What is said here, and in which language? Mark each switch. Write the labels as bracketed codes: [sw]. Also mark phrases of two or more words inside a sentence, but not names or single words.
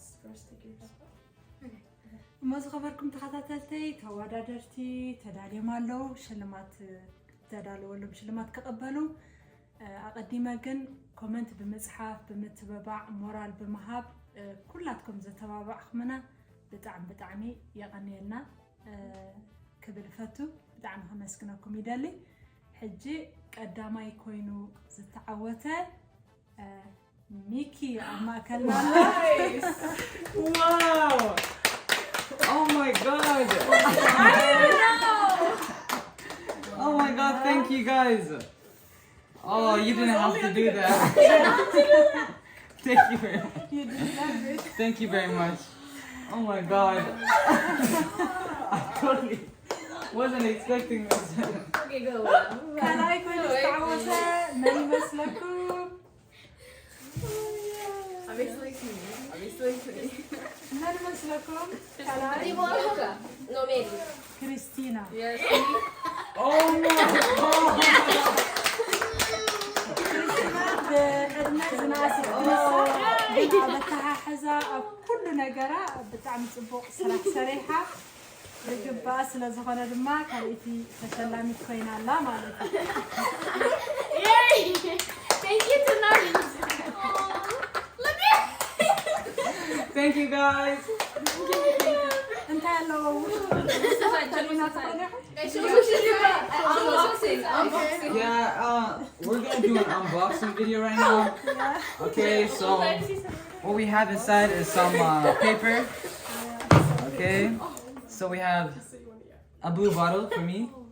[ti] እሞ ዝኸበርኩም ተኸታተልተይ ተወዳደርቲ ተዳልዮም ኣለዉ ሽልማት ተዳልወሎም ሽልማት ከቐበሉ ኣቐዲመ ግን ኮመንት ብምጽሓፍ ብምትበባዕ ሞራል ብምሃብ ኩላትኩም ዘተባባዕኹምና ብጣዕሚ የቐኒየልና ክብል ፈቱ ብጣዕሚ ከመስግነኩም ይደሊ ሕጂ ቀዳማይ ኮይኑ ዝተዓወተ ሚኪ ኣብ ማእከልና [en] Wow! Oh my god! Oh my god, thank you guys! Oh, you didn't have to do that. Thank you very much. Thank you very much. Oh my god. I totally wasn't expecting this. Okay, go. [ti] ካልኣይ ኮይኑ ዝተዓወተ መን ይመስለኩም? [en] Obviously to me. [ti] መን ይመስለኩም? ካልኣይ [en] No, maybe. [ti] ክርስቲና [en] Yes. Oh my god! [ti] ብዕድመ ዝናእሰት ግንሳ በተሓሕዛ ኣብ ኩሉ ነገራ ብጣዕሚ ፅቡቕ ስራሕ ሰሪሓ ዝግባእ ስለ ዝኾነ ድማ ካልእቲ ተሸላሚት ኮይና ኣላ ማለት እዩ [en] Yay! Thank you to Nardos. Thank you guys! [ti] እንታይ ኣለዎ [en] Yeah, we're gonna do an unboxing video right now. Okay, so what we have inside is some paper. Okay, so we have a blue bottle for me.